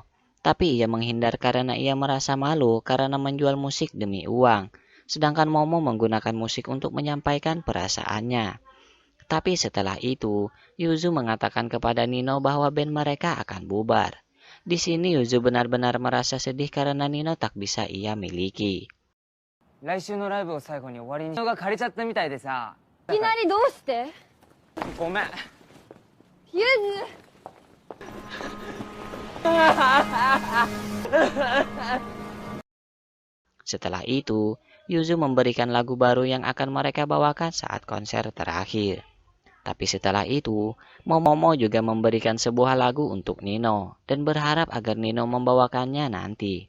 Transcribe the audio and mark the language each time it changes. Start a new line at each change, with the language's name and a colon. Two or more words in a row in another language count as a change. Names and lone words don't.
Indonesian: Tapi ia menghindar karena ia merasa malu karena menjual musik demi uang. Sedangkan Momo menggunakan musik untuk menyampaikan perasaannya. Tapi setelah itu, Yuzu mengatakan kepada Nino bahwa band mereka akan bubar. Di sini Yuzu benar-benar merasa sedih karena Nino tak bisa ia miliki.
Japanese: 来週のライブを最後に終わりにが借りちゃったみたいでさ。いきなりどうして？ごめん。ゆず。
Indonesian: Setelah itu, Yuzu memberikan lagu baru yang akan mereka bawakan saat konser terakhir. Tapi setelah itu, Momo juga memberikan sebuah lagu untuk Nino dan berharap agar Nino membawakannya nanti.